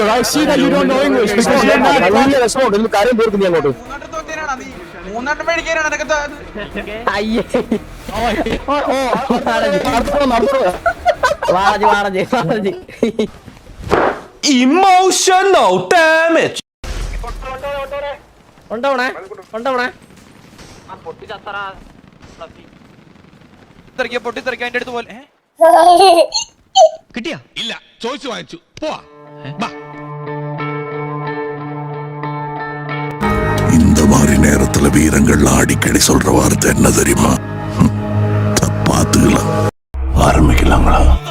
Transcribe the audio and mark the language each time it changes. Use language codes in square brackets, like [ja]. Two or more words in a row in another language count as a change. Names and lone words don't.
[en] I see that you don't know English because you're not. Emotional damage. [ml] പൊട്ടിത്തെറിക്കാൻ എന്റെ അടുത്ത് പോലെ കിട്ടിയാ? ഇല്ല, ചോദിച്ചു വാങ്ങിച്ചു. പോവാ. [ta] இந்த மாதிரி நேரத்துல வீரங்கள் அடிக்கடி சொல்ற வார்த்தை என்ன தெரியுமா? பாத்துக்கலாம். ஆரம்பிக்கலாங்களா?